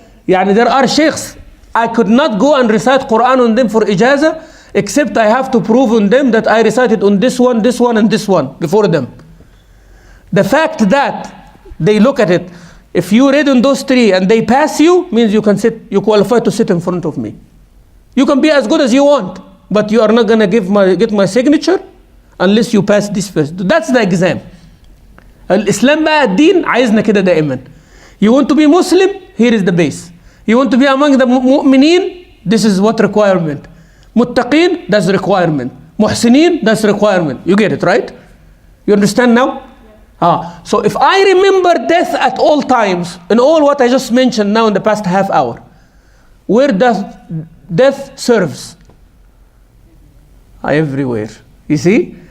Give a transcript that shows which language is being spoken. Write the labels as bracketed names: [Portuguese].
[English] يعني there are sheikhs, I could not go and recite Quran on them for ijazah, except I have to prove on them that I recited on this one, and this one before them. The fact that they look at it, if you read on those three and they pass you, means you qualify to sit in front of me. You can be as good as you want, but you are not going to get my signature unless you pass this first. That's the exam. [Arabic] الإسلام بقى الدين عايزنا كده دائما. [English] You want to be Muslim? Here is the base. You want to be among the mu'mineen? This is what requirement. Muttaqeen? That's requirement. Muhsineen? That's requirement. You get it, right? You understand now? So if I remember death at all times, in all what I just mentioned now in the past half hour, where does death serves? Everywhere. You see?